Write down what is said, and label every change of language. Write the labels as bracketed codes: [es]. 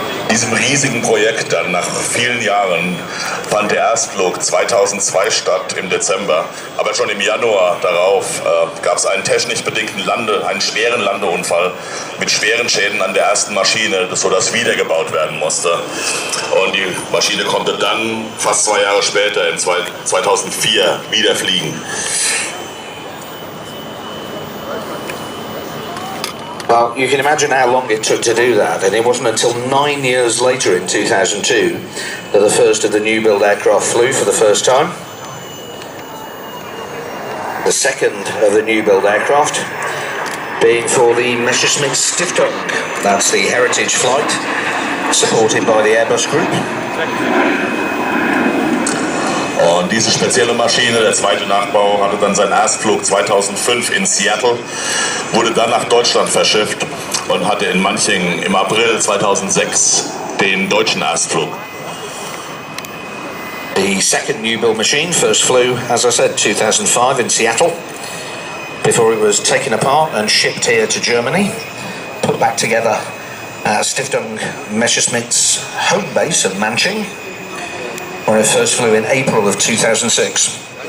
[de] diesem riesigen Projekt dann nach vielen Jahren fand der Erstflug 2002 statt im Dezember, aber schon im Januar darauf gab es einen technisch bedingten einen schweren Landeunfall mit schweren Schäden an der ersten Maschine, sodass wiedergebaut werden musste. Und die Maschine konnte dann fast 2 Jahre später, in 2004, wieder fliegen. [en] Well, you can imagine how long it took to do that, and it wasn't until 9 years later in 2002 that the first of the new build aircraft flew for the first time. The second of the new build aircraft being for the Messerschmitt Stiftung, that's the heritage flight supported by the Airbus Group. [de] Und diese spezielle Maschine, der zweite Nachbau, hatte dann seinen Erstflug 2005 in Seattle, wurde dann nach Deutschland verschifft und hatte in Manching im April 2006 den deutschen Erstflug. [en] The second new build machine first flew, as I said, 2005 in Seattle, before it was taken apart and shipped here to Germany, put back together at Stiftung Messerschmitt's home base at Manching, where it first flew in April of 2006.